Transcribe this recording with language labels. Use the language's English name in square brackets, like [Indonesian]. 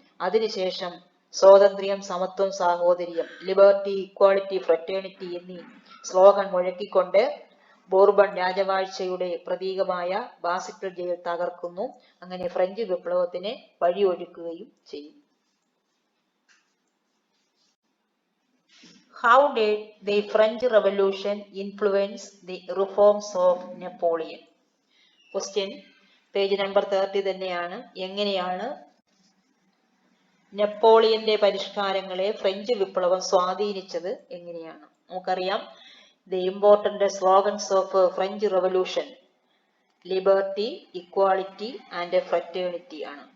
[Malayalam] അതിനുശേഷം സ്വാതന്ത്ര്യം, സമത്വം, സാഹോദര്യം, ലിബർട്ടി, ഇക്വാളിറ്റി, ഫ്രറ്റേണിറ്റി എന്നീ സ്ലോഗൻ മുഴക്കിക്കൊണ്ട് ബോർബൺ രാജവാഴ്ചയുടെ പ്രതീകമായ ബാസിറ്റൽ ജയിൽ തകർക്കുന്നു. അങ്ങനെ ഫ്രഞ്ച് വിപ്ലവത്തിന് വഴിയൊരുക്കുകയും ചെയ്യും. [English] How did the French Revolution influence the reforms of Napoleon? [Malayalam] Question, page number 30 തന്നെയാണ്. എങ്ങനെയാണ് നെപ്പോളിയന്റെ പരിഷ്കാരങ്ങളെ ഫ്രഞ്ച് വിപ്ലവം സ്വാധീനിച്ചത് എങ്ങനെയാണ്? നമുക്കറിയാം, [English] the important slogans of French Revolution liberty, equality and fraternity ആണ്.